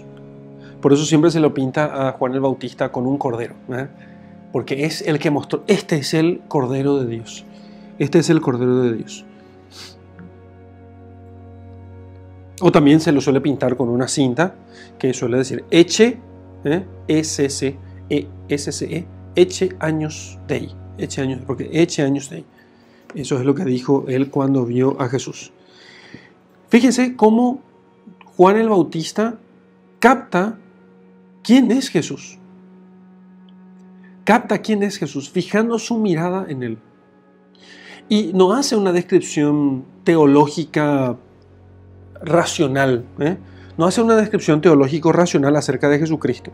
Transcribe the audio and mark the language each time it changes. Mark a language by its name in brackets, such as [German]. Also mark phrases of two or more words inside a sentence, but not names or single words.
[Spanish] Por eso siempre se lo pinta a Juan el Bautista con un cordero, porque es el que mostró, este es el Cordero de Dios. Este es el Cordero de Dios. O también se lo suele pintar con una cinta que suele decir Ecce, E-S-C-E, [Latin] Ecce agnus Dei. Ecce agnus, porque Ecce agnus Dei. [Spanish] Eso es lo que dijo él cuando vio a Jesús. Fíjense cómo Juan el Bautista capta quién es Jesús. Capta quién es Jesús, fijando su mirada en él. Y no hace una descripción teológica racional, no hace una descripción teológico-racional acerca de Jesucristo.